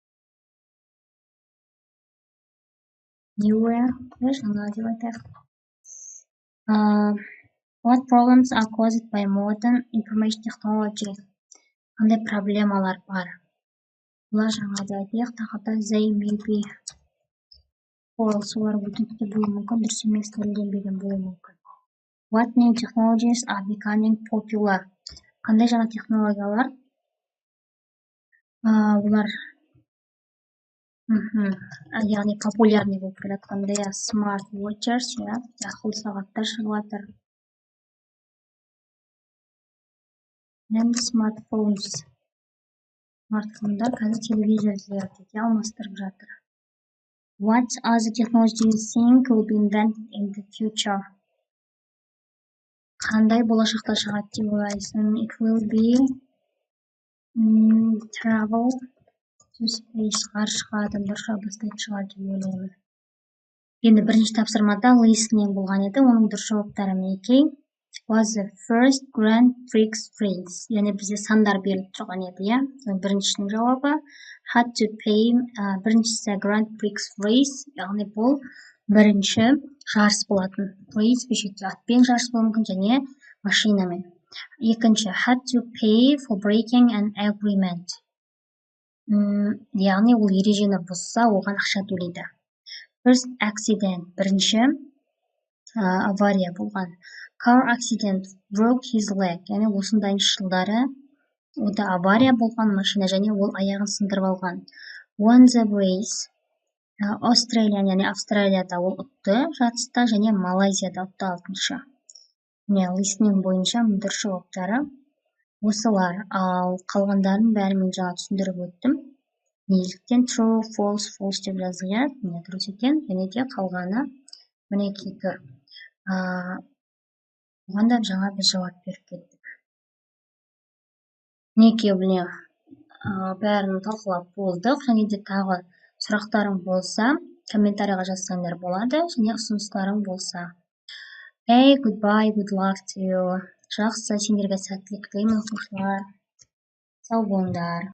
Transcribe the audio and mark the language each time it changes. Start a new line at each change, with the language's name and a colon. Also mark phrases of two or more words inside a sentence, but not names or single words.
Kazakh: Newer, жаңа деп айтайық.
English: What problems are caused by modern information technology?
Kazakh: Қандай проблемалар бар? Бұлар жаңа деп айтайық, тақырда
English: they may be false,
Kazakh: олар өтірікте болуы мүмкін, дұрыс емес дәлелденбеген болуы мүмкін.
English: What new technologies are becoming popular?
Kazakh: Қандай жаңа технологиялар? Бұлар яғни популярный болып келатқандай,
English: smart watches,
Kazakh: ақылды сағаттар шығып жатыр.
English: And smartphones.
Kazakh: Смартфондар қазір телевизорлерді алмастырып жатыр.
English: What other technology you think will be invented in the future?
Kazakh: Қандай болашақта шығады деп ойлайсың?
English: It will be travel to space.
Kazakh: Ғарышқа адамдар ұша бастайтын шығар деп ойлаймын. Енді бірінші тапсырмада listening болған еді, оның дұрыс жауаптары мінекей.
English: was the first Grand Prix race.
Kazakh: Яғни бізде сандар беріліп тұрған еді, иә. Біріншінің жауабы
English: had to pay.
Kazakh: Біріншісі Grand Prix race, яғни бұл бірінші жарыс болатын. Race бешекте атпен жарыс болуы мүмкін және машинамен.
English: Екінші had to pay for breaking an agreement.
Kazakh: Яғни ол ережені бұзса, оған ақша төлейді.
English: First accident,
Kazakh: бірінші авария болған.
English: Car accident broke his leg.
Kazakh: Яғни осындайыншы жылдары ода авария болған машина және ол аяғын сындырып алған.
English: Won the race.
Kazakh: Яғни Австралияда ол ұтты жарыста және Малайзияда ұтты 6-шы. Listening бойынша дұрыс жауаптары осылар. Ал қалғандарын бәрін мен жаңа түсіндіріп өттім. Неліктен
English: true, false, false
Kazakh: деп жазылған. Дұрыс екен. Және де қалғаны мінекей тұр. Оған да жаңа біз жауап беріп кеттік. Мінекей бәрін талқылап болдық. Және де тағы сұрақтарың болса, комментарийға жазсаңдар болады. Және ұсыныстарың болса.
English: Hey, goodbye, good luck to you.
Kazakh: Жақсы, сендерге сәттілік тілеймін, оқушылар. Сау болыңдар.